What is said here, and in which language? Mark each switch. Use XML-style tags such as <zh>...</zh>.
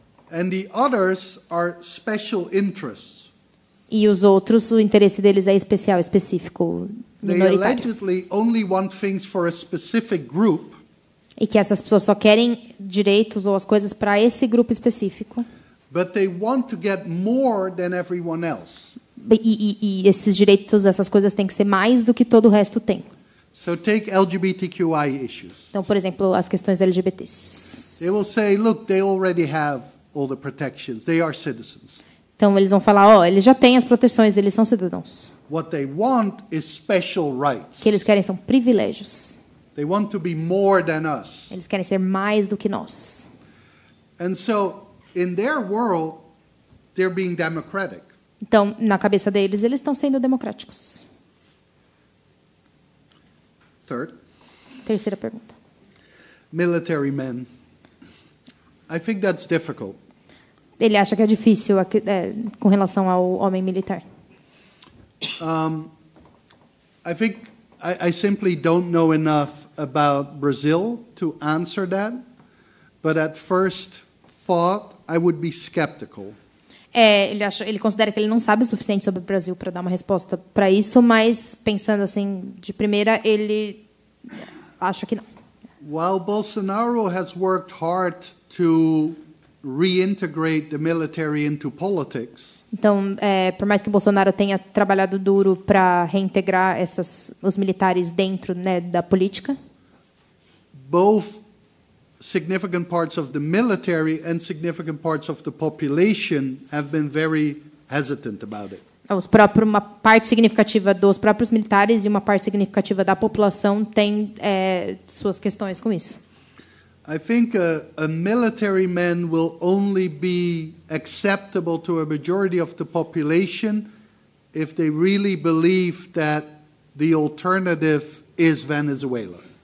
<en>And the others are special interests.</en> <pt>E os outros, o interesse deles é especial, específico,</pt> <en>They</en> <pt>minoritário.</pt> <en>allegedly only want things for a specific group,</en> <pt>E que essas pessoas só querem direitos ou as coisas para esse grupo específico.</pt> <en>but they want to get more than everyone else.</en> <pt>E esses direitos, essas coisas têm que ser mais do que todo o resto tem.</pt> <en>So take LGBTQI issues.</en> <pt>Então, por exemplo, as questões LGBTs.</pt> <en>They will say, look, they already have all the protections. They are citizens.</en> <pt>Então, eles vão falar, eles já têm as proteções, eles são cidadãos.</pt> <en>What they want is special</en> <pt>O</pt> <en>rights.</en> <pt>que eles querem são privilégios.</pt> <en>They want to be more than us.</en> <pt>Eles querem ser mais do que nós.</pt> <en>And so, in their world, they're being democratic.</en> <pt>Então, na cabeça deles, eles estão sendo democráticos.</pt> <en>Third,</en> <pt>Terceira pergunta.</pt> <en>military men. I think that's difficult.</en> <pt>Ele acha que é difícil com relação ao homem militar.</pt> <en>I think I simply don't know enough about Brazil to answer that, but at first thought, I would be skeptical.</en> <pt>Ele considera que ele não sabe o suficiente sobre o Brasil para dar uma resposta para isso, mas pensando assim de primeira, ele acha que não.</pt> <en>While Bolsonaro has worked hard to reintegrate the military into politics,</en> <pt>Então, por mais que o Bolsonaro tenha trabalhado duro para reintegrar os militares dentro, né, da política,</pt> <en>both significant parts of the military and significant parts of the population have been very hesitant about it.</en> <pt>uma parte significativa dos próprios militares e uma parte significativa da população tem suas questões com isso.</pt> <en>I think a military man will only be acceptable to a majority of the population if they really believe that the alternative is Venezuela.</en>